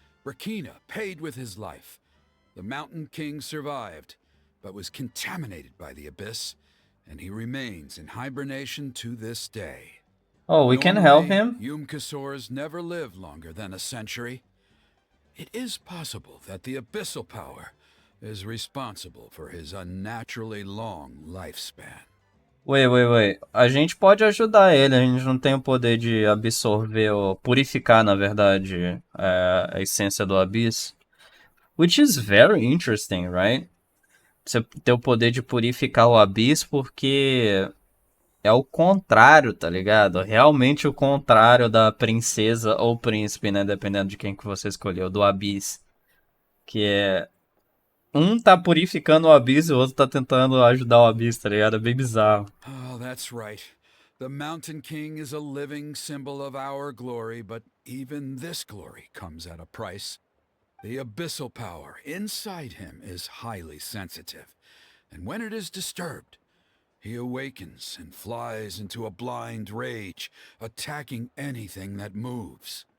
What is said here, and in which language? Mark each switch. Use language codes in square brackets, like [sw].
[en] Burkina paid with his life. The Mountain King survived, but was contaminated by the Abyss, and he remains in hibernation to this day. Oh, we can help Normally, him? Yumkasors never live longer than a century. It is possible that the abyssal power is responsible for his unnaturally long lifespan. Wait. [pt] A gente pode ajudar ele, a gente não tem o poder de absorver ou purificar, na verdade, a essência do Abyss. [en] Which is very interesting, right? [pt] Você ter o poder de purificar o Abyss porque é o contrário, tá ligado? Realmente o contrário da princesa ou príncipe, né? Dependendo de quem que você escolheu, do Abyss. Que é... Um tá purificando o Abyss e o outro tá tentando ajudar o Abyss, tá ligado? É bem bizarro. [en] Oh, that's right. The Mountain King is a living symbol of our glory, but even this glory comes at a price. The abyssal power inside him is highly sensitive, and when it is disturbed, he awakens and flies into a blind rage, attacking anything that moves.